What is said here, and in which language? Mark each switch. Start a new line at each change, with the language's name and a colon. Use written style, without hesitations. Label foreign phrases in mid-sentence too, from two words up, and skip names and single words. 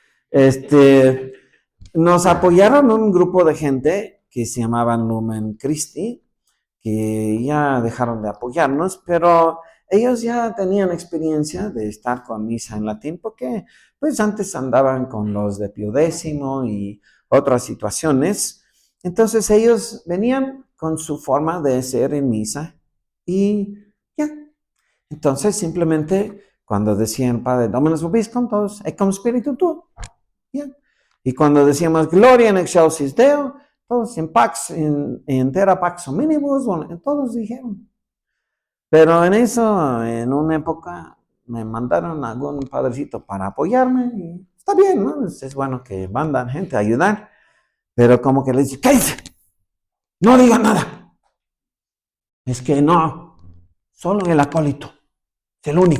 Spanish: nos apoyaron un grupo de gente que se llamaban Lumen Christi, que ya dejaron de apoyarnos, pero ellos ya tenían experiencia de estar con misa en latín, porque pues antes andaban con los de Pío X y otras situaciones. Entonces ellos venían con su forma de ser en misa y ya. Entonces simplemente cuando decían Padre
Latin: Dominus Vobiscum,
Spanish: todos,
Latin: et cum spiritu tuo,
Spanish: ya. Y cuando decíamos
Latin: Gloria in excelsis Deo,
Spanish: todos en pax, en
Latin: terra pax hominibus,
Spanish: todos dijeron. Pero en eso, en una época, me mandaron a algún padrecito para apoyarme y está bien, ¿no? Es bueno que mandan gente a ayudar, pero como que les dice, ¡cállense! No digan nada. Es que no, solo el acólito, es el único.